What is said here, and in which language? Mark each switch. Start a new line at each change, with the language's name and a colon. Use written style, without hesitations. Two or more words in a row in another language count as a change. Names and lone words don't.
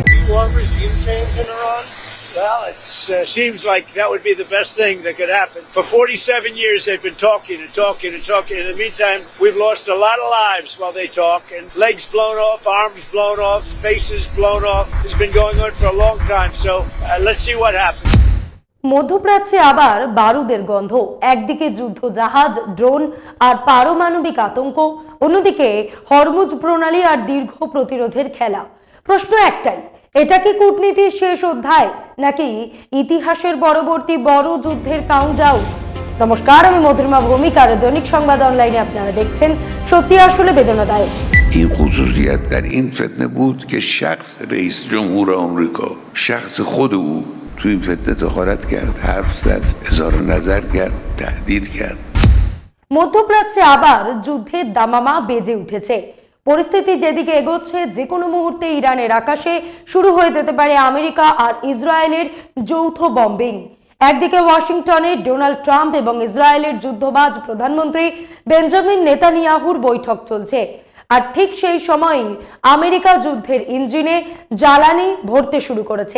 English: Want regime change in Iran? Well, it seems like that would be the best thing that could happen. For 47 years, they've been talking and talking and talking. In the meantime, we've lost a lot of lives while they talk, and legs blown off, arms blown off, faces blown off. It's been going on for a long time, so let's see what happens.
Bangla: মধ্যপ্রাচ্যে আবার বারুদের গন্ধ, একদিকে যুদ্ধ জাহাজ, ড্রোন আর পারমাণবিক আতঙ্ক, অন্যদিকে হরমুজ প্রণালী আর দীর্ঘ প্রতিরোধের খেলা। প্রশ্ন একটাই, এটা কি কূটনীতির শেষ অধ্যায় নাকি ইতিহাসের পরবর্তী বড় যুদ্ধের কাউন্টডাউন? নমস্কার, আমি মধুরিমা ভৌমিক আর দৈনিক সংবাদ অনলাইনে আপনারা দেখছেন সত্যি আসলে বেদনাদায়ক।
Persian: این خصوصیت در این فتنه بود که شخص رئیس جمهور آمریکا شخص خود او تو این فتنه دخالت کرد، حرف زد، اظهار نظر کرد، تهدید کرد।
Bangla: মধ্যপ্রাচ্যে আবার যুদ্ধের দামামা বেজে উঠেছে। পরিস্থিতি যেদিকে এগোচ্ছে, যে কোনো মুহূর্তে ইরানের আকাশে শুরু হয়ে যেতে পারে আমেরিকা আর ইসরায়েলের যৌথ বম্বিং। একদিকে ওয়াশিংটনে ডোনাল্ড ট্রাম্প এবং ইসরায়েলের যুদ্ধবাজ প্রধানমন্ত্রী বেঞ্জামিন নেতানিয়াহুর বৈঠক চলছে, আর ঠিক সেই সময়ই আমেরিকা যুদ্ধের ইঞ্জিনে জ্বালানি ভরতে শুরু করেছে।